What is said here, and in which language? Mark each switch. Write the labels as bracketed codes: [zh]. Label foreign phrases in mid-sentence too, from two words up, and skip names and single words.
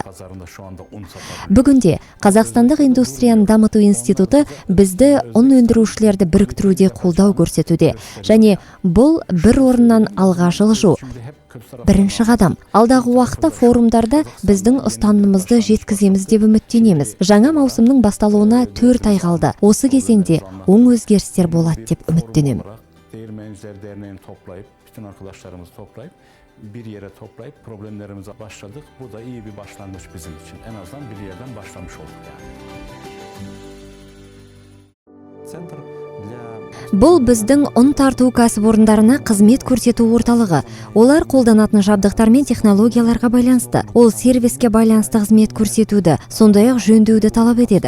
[kk] Бүгінде Қазақстандық индустрияны дамыту институты бізді ұн өндірушілерді біріктіруде қолдау көрсетуде. Және бұл бір орыннан алға жылжу. Бірінші қадам. Алдағы уақытта форумдарда біздің ұстанымымызды жеткіземіз деп үміттенеміз. Жаңа маусымның басталуына 4 ай қалды. Осы кезеңде оң өзгерістер болады деп үміттенемін. [tr] Bir yere toplayıp problemlerimize başladık. Bu da iyi bir başlangıç bizim için. En azından bir yerden başlamış olduk yani. [kk] Центр Бұл біздің ұн тарту кәсіпорындарына қызмет көрсету орталығы. Олар қолданатын жабдықтар мен технологияларға байланысты. Ол сервиске байланысты қызмет көрсетуді, сондай-ақ жөндеуді талап етеді.